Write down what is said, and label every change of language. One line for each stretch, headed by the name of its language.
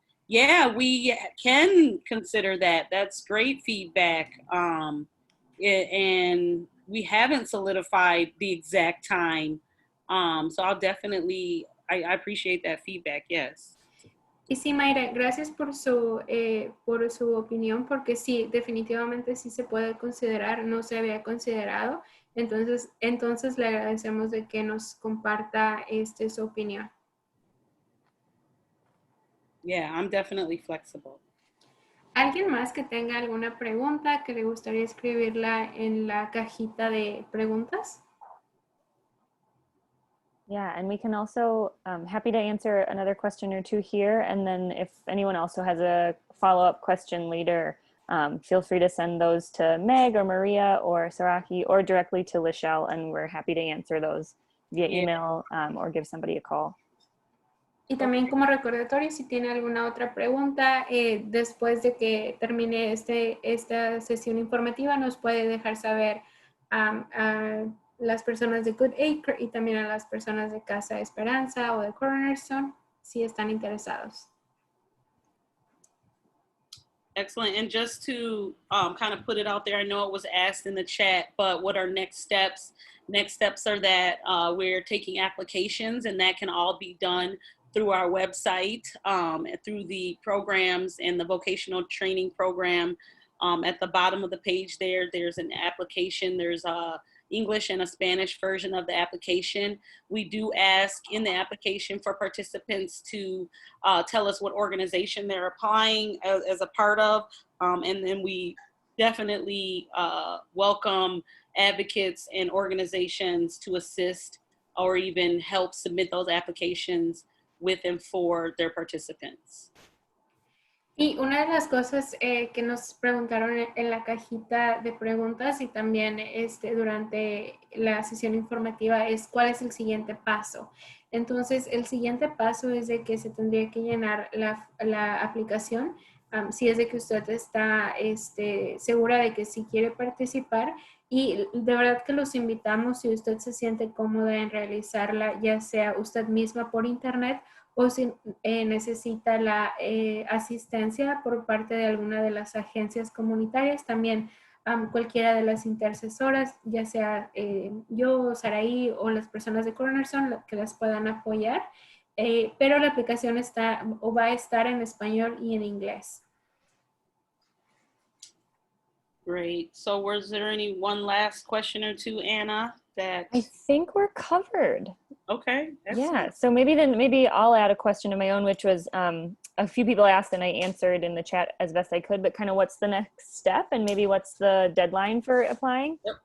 English: Yeah, we can consider that. That's great feedback. And we haven't solidified the exact time. So I'll definitely, I appreciate that feedback. Yes.
Spanish: Y sí, Mayra, gracias por su opinión, porque sí, definitivamente sí se puede considerar, no se había considerado, entonces le agradecemos de que nos comparta su opinión.
English: Yeah, I'm definitely flexible.
Spanish: ¿Alguien más que tenga alguna pregunta que le gustaría escribirla en la cajita de preguntas?
English: Yeah, and we can also, happy to answer another question or two here. And then if anyone also has a follow-up question later, feel free to send those to Meg or Maria or Saraki or directly to Lachelle, and we're happy to answer those via email or give somebody a call.
Spanish: Y también como recordatorio, si tiene alguna otra pregunta, después de que termine esta sesión informativa, nos puede dejar saber a las personas de Good Acre y también a las personas de Casa Esperanza o de Cornerstone, si están interesados.
English: Excellent. And just to kind of put it out there, I know it was asked in the chat, but what are next steps? Next steps are that we're taking applications, and that can all be done through our website, through the programs and the vocational training program. At the bottom of the page there's an application. There's a English and a Spanish version of the application. We do ask in the application for participants to tell us what organization they're applying as a part of. And then we definitely welcome advocates and organizations to assist or even help submit those applications with and for their participants.
Spanish: Y una de las cosas que nos preguntaron en la cajita de preguntas y también durante la sesión informativa es cuál es el siguiente paso. Entonces, el siguiente paso es de que se tendría que llenar la aplicación. Si es de que usted está segura de que sí quiere participar, y de verdad que los invitamos, si usted se siente cómoda en realizarla, ya sea usted misma por internet o si necesita la asistencia por parte de alguna de las agencias comunitarias, también cualquiera de las intercesoras, ya sea yo, Saraí o las personas de Cornerstone que las puedan apoyar, pero la aplicación está o va a estar en español y en inglés.
English: Great. So was there any one last question or two, Anna? That I think we're covered. Okay. Excellent. Yeah, so maybe I'll add a question of my own, which was a few people asked and I answered in the chat as best I could, but kind of what's the next step and maybe what's the deadline for applying?